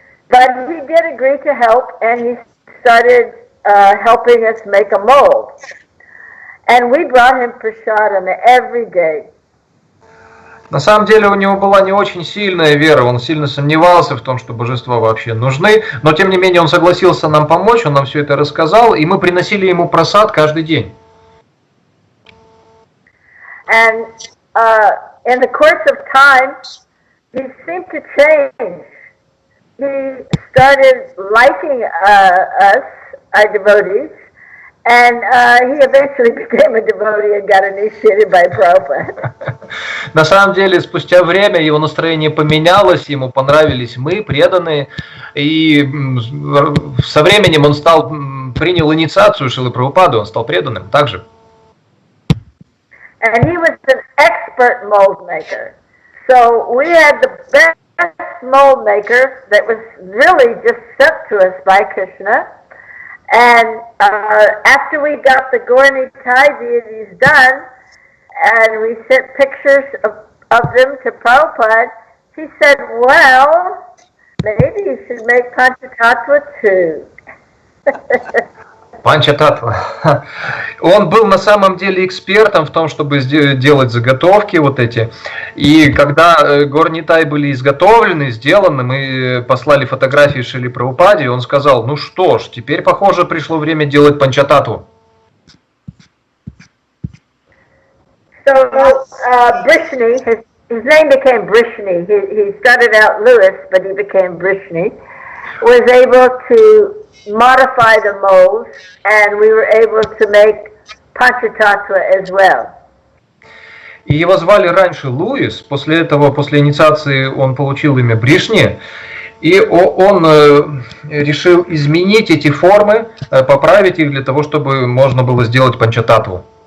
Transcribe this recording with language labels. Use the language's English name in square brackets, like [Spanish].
[English] But he did agree to help, and he started helping us make a mold. And we brought him prasadam every day. [Russian] На самом деле у него была не очень сильная вера, он сильно сомневался в том, что божества вообще нужны, но тем не менее он согласился нам помочь, он нам все это рассказал, и мы приносили ему просад каждый день. [English] And in the course of time, he seemed to change. He started liking us, our devotees, and he eventually became a devotee and got initiated by Prabhupada. [Russian] На самом деле, спустя время его настроение поменялось, ему понравились мы, преданные, и со временем он принял инициацию Шрилы Прабхупады, он стал преданным также. [English] And he was an expert mold maker. So we had the best mold maker that was really just sent to us by Krishna. And after we got the Gaura-Nitai deities done, and we sent pictures of them to Prabhupada, he said, well, maybe you should make Panchatattva too. [Russian] Панчататтва. Он был на самом деле экспертом в том, чтобы делать заготовки вот эти. И когда Gaura-Nitai были изготовлены, сделаны, мы послали фотографии Шриле Прабхупаде, и он сказал, ну что ж, теперь, похоже, пришло время делать Панчататтву. [English] So Brishni, his name became Brishni. He started out Lewis, but he became Brishni. Was able to modify the molds, and we were able to make Panchatattva as well. [Russian] И его звали раньше Луис, после этого, после инициации он получил имя Бришни, и он решил изменить эти формы, поправить их для того, чтобы можно было сделать Панчататтву.